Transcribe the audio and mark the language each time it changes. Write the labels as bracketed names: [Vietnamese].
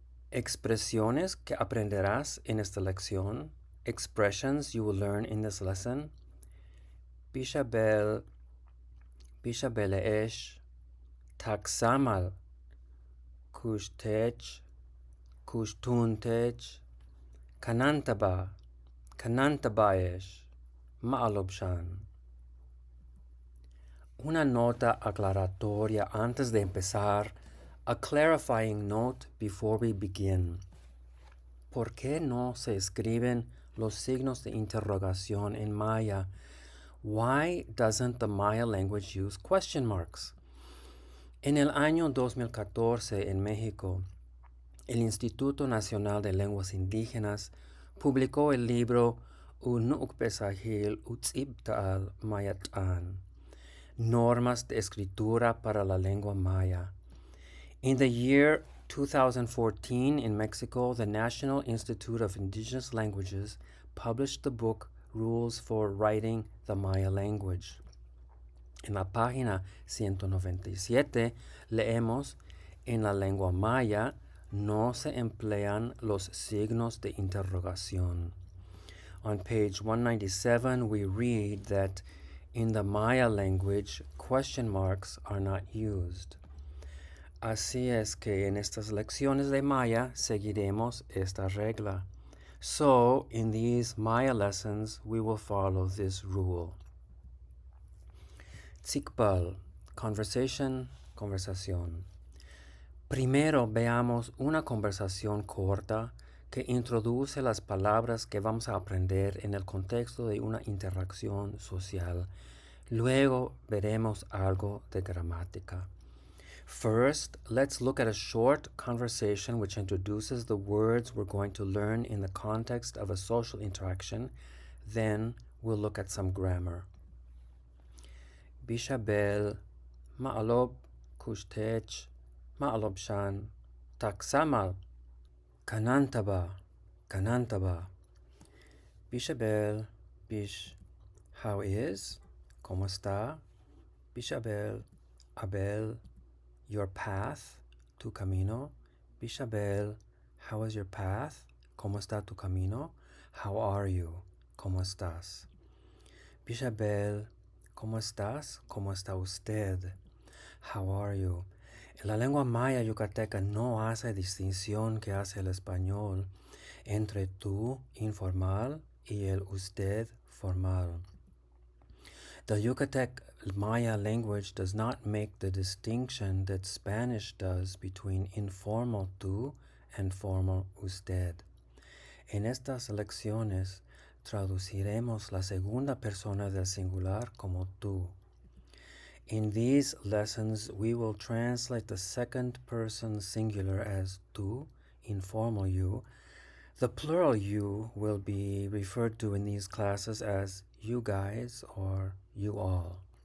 [Spanish] Expresiones que aprenderás en esta lección, [English] expressions you will learn in this lesson, [Yucateco] bishabel, bishabeleesh, taksamal, kushtech, kushtuntech, kanantaba, kanantabaesh, maalobshan. [Spanish] Una nota aclaratoria antes de empezar, [English] a clarifying note before we begin. [Spanish] ¿Por qué no se escriben los signos de interrogación en Maya? [English] Why doesn't the Maya language use question marks? [Spanish] En el año 2014 en México, el Instituto Nacional de Lenguas Indígenas publicó el libro Unukpesahil Utsibtal Mayatan, Normas de Escritura para la Lengua Maya. [English] In the year 2014 in Mexico, the National Institute of Indigenous Languages published the book Rules for Writing the Maya Language. [Spanish] En la página 197 leemos, en la lengua maya no se emplean los signos de interrogación. [English] On page 197 we read that in the Maya language question marks are not used. [Spanish] Así es que en estas lecciones de Maya seguiremos esta regla. [English] So, in these Maya lessons, we will follow this rule. [Spanish] Tzikbal, conversation, conversación. Primero veamos una conversación corta que introduce las palabras que vamos a aprender en el contexto de una interacción social. Luego veremos algo de gramática. [English] First, let's look at a short conversation which introduces the words we're going to learn in the context of a social interaction. Then we'll look at some grammar. [Yucateco] Bishabel, ma'alob, kushtech, ma'alob shan, taksamal, kanantaba, kanantaba. Bishabel, bish, [English] how is, [Spanish] ¿cómo está? [Yucateco] Bishabel, abel, [English] your path, [Spanish] tu camino. [English] Bishabel, how is your path? [Spanish] ¿Cómo está tu camino? [English] How are you? [Spanish] ¿Cómo estás? Bishabel, ¿cómo estás? ¿Cómo está usted? [English] How are you? [Spanish] En la lengua maya yucateca no hace distinción que hace el español entre tú informal y el usted formal. [English] The Yucatec Maya language does not make the distinction that Spanish does between informal tú and formal usted. [Spanish] En estas lecciones traduciremos la segunda persona del singular como tú. [English] In these lessons, we will translate the second person singular as tú, informal you. The plural you will be referred to in these classes as you guys or you all.